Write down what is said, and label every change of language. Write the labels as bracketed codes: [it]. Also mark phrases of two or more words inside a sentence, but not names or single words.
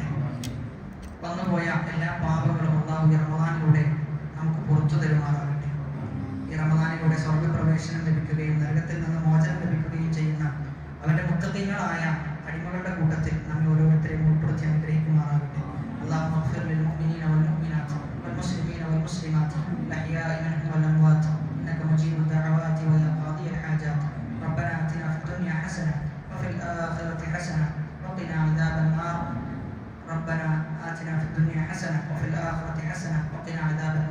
[ml] വന്നുപോയ എല്ലാ പാപങ്ങളും അല്ലാഹു ഈ റമദാനിലൂടെ നമുക്ക് പുറത്തു തരുമാറാകട്ടെ. ഈ റമദാനിലൂടെ സ്വർഗ്ഗപ്രവേശനം ലഭിക്കുകയും നരകത്തിൽ നിന്ന് മോചനം ലഭിക്കുകയും ചെയ്യുന്ന അവന്റെ മുത്തഖീങ്ങളായ അടിമകളുടെ കൂട്ടത്തിൽ നമ്മെ ഓരോരുത്തരെയും ഉൾപ്പെടുത്തി അനുഗ്രഹിക്കുമാറാകട്ടെ. [ar] اللهم اغفر للمؤمنين والمؤمنات والمسلمين والمسلمات الأحياء منهم والأموات إنك مجيب الدعوات ويا قاضي الحاجات. ربنا آتنا في الدنيا حسنة وفي الآخرة حسنة وقنا عذاب النار. ربنا آتنا في الدنيا حسنة وفي الآخرة حسنة وقنا عذاب